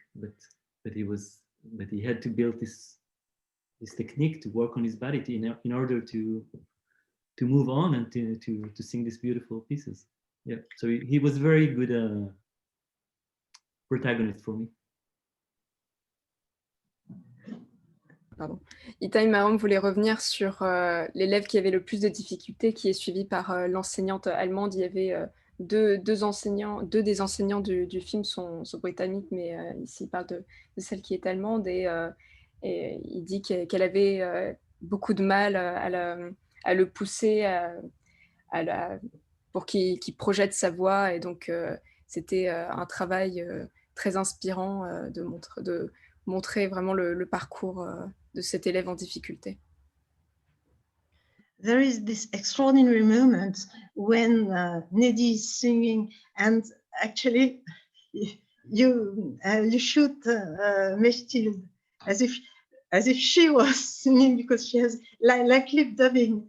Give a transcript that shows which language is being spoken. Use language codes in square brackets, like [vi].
[en] But he had to build this technique to work on his body in order to move on and to sing these beautiful pieces. Yeah, so he was very good protagonist for me. [fr] Pardon. Itai Marom voulait revenir sur l'élève qui avait le plus de difficultés, qui est suivi par l'enseignante allemande. Il y avait deux des enseignants du film sont britanniques, mais ici il parle de celle qui est allemande, et il dit qu'elle avait beaucoup de mal à le pousser pour qu'il projette sa voix, et donc c'était un travail très inspirant de montrer vraiment le parcours de cet élève en difficulté. [en] There is this extraordinary moment when Nedi is singing, and actually you shoot Mechtild as if she was singing, because she has like lip dubbing.